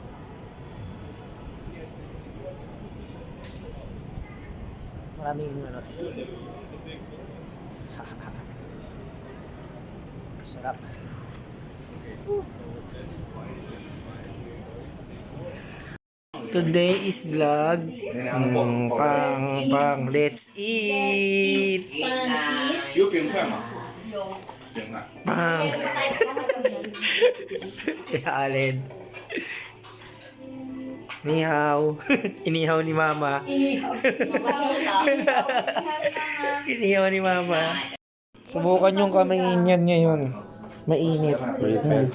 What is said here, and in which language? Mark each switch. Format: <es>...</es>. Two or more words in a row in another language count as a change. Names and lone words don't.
<tl>Maraming ano. Sarap.</tl> <en>Today is vlog.</en> <tl>Pang,</tl> <en>let's eat.</en> <zh>有冰块吗？冰块。</zh> <tl>Pang. Alin. Nihaw. Inihaw ni mama. Inihaw ni mama. Subukan yung kamay niyan ngayon.</tl>